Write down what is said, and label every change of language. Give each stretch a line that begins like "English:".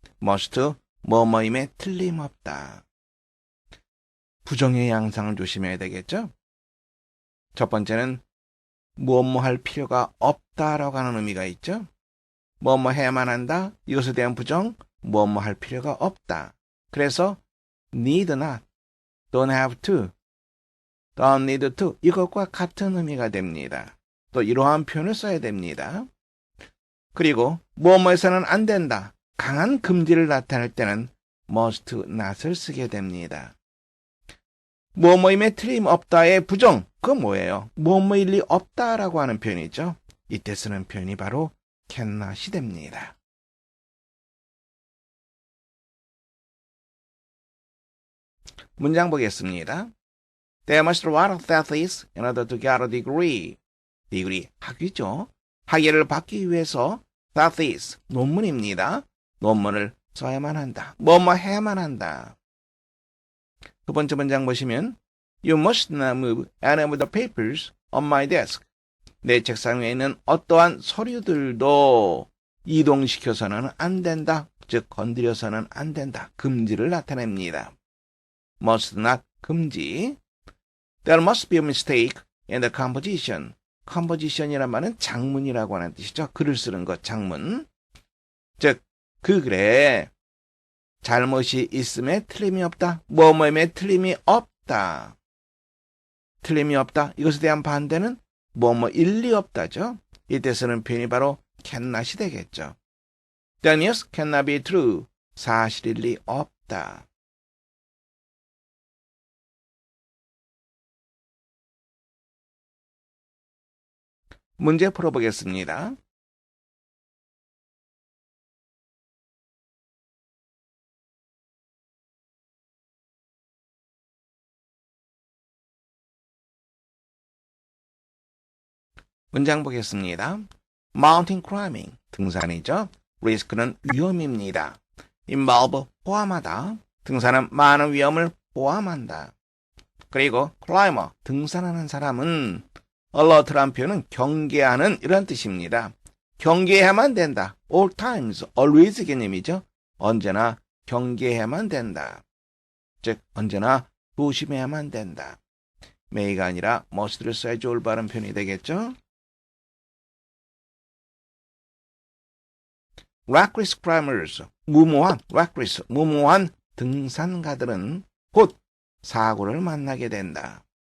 Korean: must, 뭐뭐임에 틀림없다. 부정의 양상을 조심해야 되겠죠? 첫 번째는 뭐뭐 할 필요가 없다라고 하는 의미가 있죠? 뭐뭐 해야만 한다. 이것에 대한 부정, 뭐뭐 할 필요가 없다. 그래서 need not, don't have to, don't need to 이것과 같은 의미가 됩니다. 또 이러한 표현을 써야 됩니다. 그리고 뭐뭐해서는 안 된다. 강한 금지를 나타낼 때는 must not을 쓰게 됩니다. 뭐뭐임에 틀림없다의 부정, 그건 뭐예요? 뭐뭐일 리 없다라고 하는 표현이죠. 이때 쓰는 표현이 바로 cannot이 됩니다. 문장 보겠습니다.
English: They must write a thesis in order to get a degree.
Korean: degree, 학위죠. 학위를 받기 위해서 thesis, 논문입니다. 논문을 써야만 한다. 뭐뭐 해야만 한다. 두 번째 문장 보시면
English: You must not move any of the papers on my desk.
Korean: 내 책상 위에 있는 어떠한 서류들도 이동시켜서는 안 된다. 즉 건드려서는 안 된다. 금지를 나타냅니다. Must not 금지.
English: There must be a mistake in the composition.
Korean: composition이란 말은 장문이라고 하는 뜻이죠. 글을 쓰는 것, 장문. 즉 그 글에 잘못이 있음에 틀림이 없다. 뭐뭐임에 틀림이 없다. 틀림이 없다. 이것에 대한 반대는 뭐뭐 일리 없다죠. 이때 쓰는 표현이 바로 cannot이 되겠죠.
English: The news cannot be true.
Korean: 사실일 리 없다. 문제 풀어보겠습니다. 문장 보겠습니다. Mountain climbing, 등산이죠. risk는 위험입니다. involve, 포함하다. 등산은 많은 위험을 포함한다. 그리고 climber, 등산하는 사람은 alert란 표현은 경계하는 이런 뜻입니다. 경계해야만 된다. all times, always 개념이죠. 언제나 경계해야만 된다. 즉 언제나 조심해야만 된다. may가 아니라 must를 써야지 올바른 표현이 되겠죠. reckless climbers, 무모한 등산가들은 곧 사고를 만나게 된다.